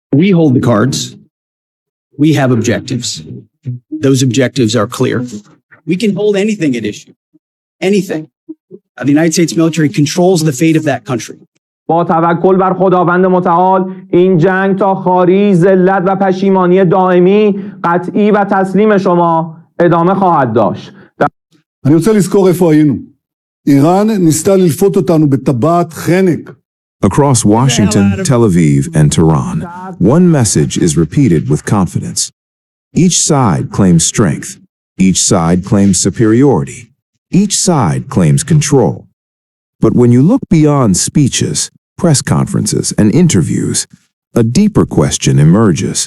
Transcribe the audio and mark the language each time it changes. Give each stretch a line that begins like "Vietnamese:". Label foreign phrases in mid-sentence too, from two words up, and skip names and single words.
English: We hold the cards. We have objectives. Those objectives are clear. We can hold anything at issue. Anything. The United States military controls the fate of that country.
Persian: با توکل بر خداوند متعال این جنگ تا خاری، ذلت و پشیمانی دائمی، قطعی و تسلیم شما ادامه خواهد داشت.
Hebrew: אני רוצה לזכור איפה היינו. איראן ניסתה ללפות אותנו בטבעת חנק.
English: Across Washington, Tel Aviv, and Tehran, one message is repeated with confidence. Each side claims strength. Each side claims superiority. Each side claims control. But when you look beyond speeches, press conferences, and interviews, a deeper question emerges.